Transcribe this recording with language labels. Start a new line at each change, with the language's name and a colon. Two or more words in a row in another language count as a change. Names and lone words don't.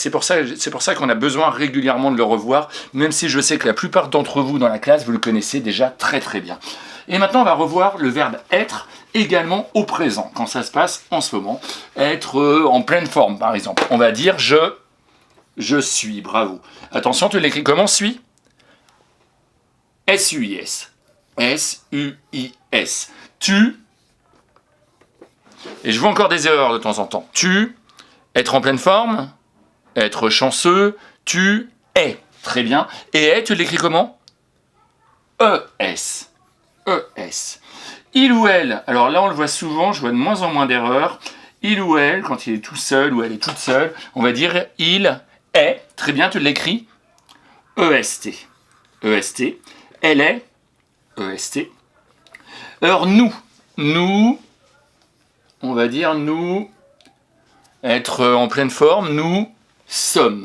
French: C'est pour ça qu'on a besoin régulièrement de le revoir, même si je sais que la plupart d'entre vous dans la classe, vous le connaissez déjà très bien. Et maintenant, on va revoir le verbe être également au présent, quand ça se passe en ce moment. Être en pleine forme, par exemple. On va dire je suis, bravo. Attention, tu l'écris comment, suis? S-U-I-S. S-U-I-S. Tu. Et je vois encore des erreurs de temps en temps. Tu, être en pleine forme, être chanceux, tu es. Très bien. Et est, tu l'écris comment? E-S. E-S. Il ou elle, alors là on le voit souvent, je vois de moins en moins d'erreurs. Il ou elle, quand il est tout seul ou elle est toute seule, on va dire il est. Très bien, tu l'écris E-S-T. E-S-T. Elle est. E-S-T. Alors nous, on va dire nous, être en pleine forme, nous sommes.